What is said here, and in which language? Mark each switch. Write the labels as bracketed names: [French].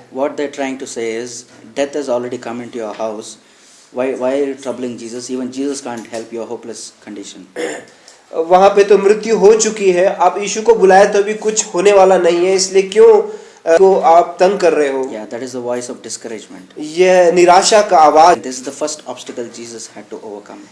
[English] What they're trying to say is, death has already come into your house. Why are you troubling Jesus? Even Jesus can't help your hopeless condition. [Hindi] वहाँ पे तो मृत्यु हो चुकी है, आप यीशु को बुलाए तो भी कुछ होने वाला नहीं है, इसलिए क्यों को आप तंग कर रहे हो। [English] Yeah, that is the voice of discouragement. [Hindi] यह निराशा का आवाज। [English] This is the first obstacle Jesus had to overcome.